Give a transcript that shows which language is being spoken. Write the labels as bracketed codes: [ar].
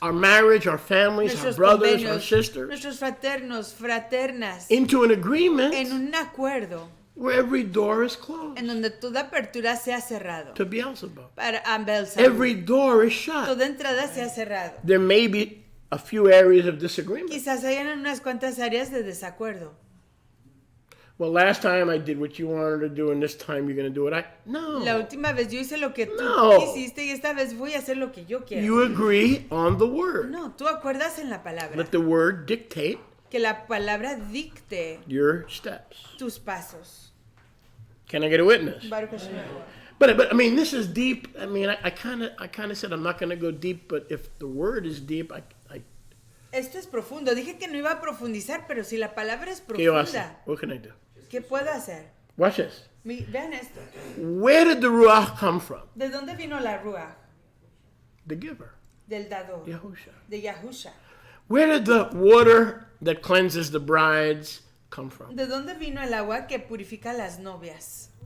[en] our marriage, our families, our [es] nuestros [en] brothers, our [es] convenios, [en] sisters [es] nuestros fraternos, fraternas, [en] into an agreement [es] en un acuerdo [en] where every door is closed [es] en donde toda apertura sea cerrado. [en] to Beelzebub. [es] Para a Beelzebub. [en] Every door is shut. [es] Toda entrada sea cerrado. [en] There may be a few areas of disagreement. [es] Quizás hayan unas cuantas áreas de desacuerdo. [en] Well, last time I did what you wanted to do, and this time you're going to do it. [es] No. La última vez yo hice lo que tú No. quisiste y esta vez voy a hacer lo que yo quiero. [en] You agree on the word. [es] No, tú acuerdas en la palabra. [en] Let the word dictate [es] Que la palabra dicte [en] your steps. [es] tus pasos. [en] Can I get a witness? [he] Baruch Hashem. [en] But I mean, this is deep. I mean, I kind of said I'm not going to go deep, but if the word is deep, I [es] Esto es profundo. Dije que no iba a profundizar, pero si la palabra es ¿qué yo hacer? profunda, [en] What can I do? [es] ¿qué puedo hacer? [en] Watch this. [es] Vean esto. [en] Where did the Ruach come from? [es] ¿De dónde vino la Ruach? [en] The giver, [es] Del dador. [en] Yahusha. [es] De Yahusha. [en] Where did the water that cleanses the brides come from? [es] ¿De dónde vino el agua que purifica a las novias?